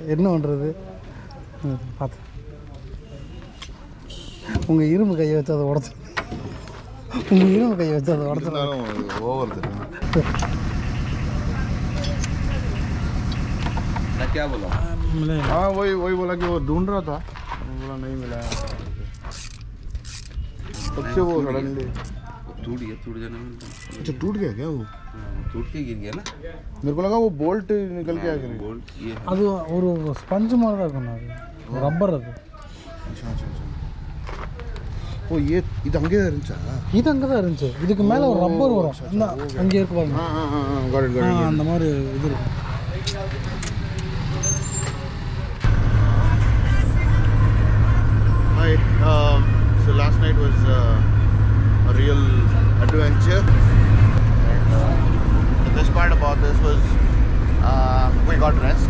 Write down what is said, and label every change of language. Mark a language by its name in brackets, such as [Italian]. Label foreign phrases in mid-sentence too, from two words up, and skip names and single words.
[Tamil] என்ன பண்ணுறது பார்த்து. உங்கள் இரும்பு கையை வச்சு அதை உடச்சு, உங்கள் இரும்பு கையை வச்சு அதை உடச்சு [Hindi] ओवर क्या बोला? हाँ वही बोला कि वो ढूंढ रहा था, बोला नहीं मिला. कब से वो सडनली टूट जाने में. अच्छा टूट गया क्या वो? टूट के गिर गया ना. मेरे को लगा वो बोल्ट निकल के आ गया. बोल्ट ये [Tamil] அது ஒரு ஸ்பஞ்ச் மாதிரி தான் இருக்கும், அது ரப்பர். அது ஓ ये இது அங்கே தான் இருந்துச்சா? இது அங்கே தான் இருந்துச்சு. இதுக்கு மேலே ஒரு ரப்பர் வரும், அங்கே இருக்கு பாருங்க. அந்த மாதிரி இது இருக்கும். [English] Hi, so last night was a real adventure, and the best part about this was we got rest.